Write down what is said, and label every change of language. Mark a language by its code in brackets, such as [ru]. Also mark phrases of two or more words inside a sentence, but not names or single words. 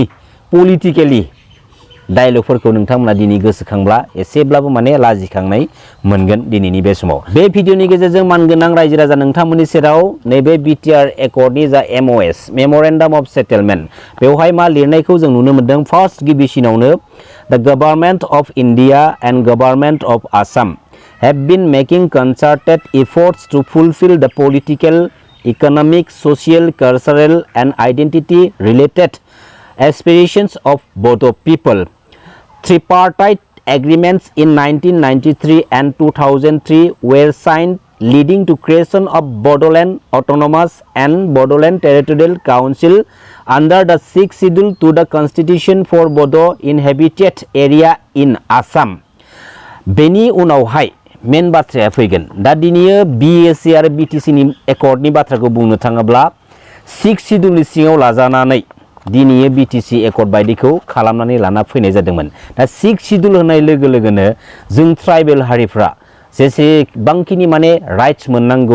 [brx] पलिटिकेलि डायलगफोरखौ नोंथांमोना दिनै गोसोखांब्ला एसेब्लाबो माने लाजिखांनाय मोनगोन दिनैनि बे समाव बे भिडिअनि गेजेरजों मानगोनां रायजो राजा नोंथांमोननि सेराव नैबे BTR एकर्डनि जा MoS [en] memorandum of settlement [brx] बेवहाय मा लिरनायखौ जों नुनो मोनदों फार्स्ट गिबिसिनावनो [en] the Government of India and Government of Assam have been making concerted efforts to fulfill the political, economic, social, cultural and identity related aspirations of Bodo people. Tripartite agreements in 1993 and 2003 were signed leading to creation of Bodoland Autonomous and Bodoland Territorial Council under the 6th schedule to the Constitution for Bodo inhabited area in Assam. [brx] बेनि उनावहाय मेन बाथ्राया फैगोन दा दिनै BSA आरो BTC नि एकर्डनि बाथ्राखौ बुंनो थाङोब्ला 6 शिड्युलनि सिङाव लाजानानै दिनै BTC एकर्ड बायदिखौ खालामनानै लाना फैनाय जादोंमोन दा 6 शिड्युल होनाय लोगो लोगोनो जों ट्राइबेल हारिफ्रा जेसेबांखिनि माने राइट्स मोननांगौ